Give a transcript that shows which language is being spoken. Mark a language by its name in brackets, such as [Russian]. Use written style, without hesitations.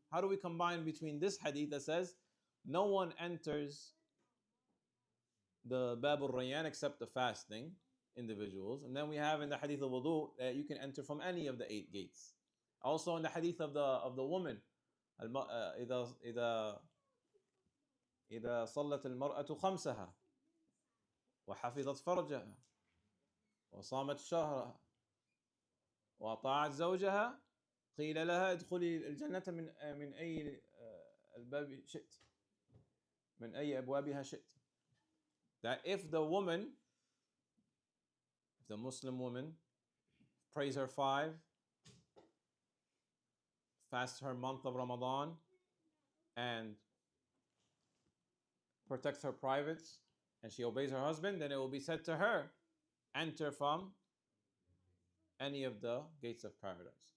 [English] How do we combine between this hadith that says no one enters the Bab al-Rayyan except the fasting individuals, and then we have in the hadith of wudu that you can enter from any of the 8 gates. Also in the hadith of the woman, [Arabic] إذا صلت المرأة خمسها وحفظت فرجها وصامت شهرها وأطاعت زوجها قيل لها ادخلي الجنة من أي الباب شئت من أي أبوابها شئت. [English] That if the Muslim woman prays her 5, fasts her month of Ramadan, and protects her privates, and she obeys her husband, then it will be said to her, enter from any of the gates of paradise.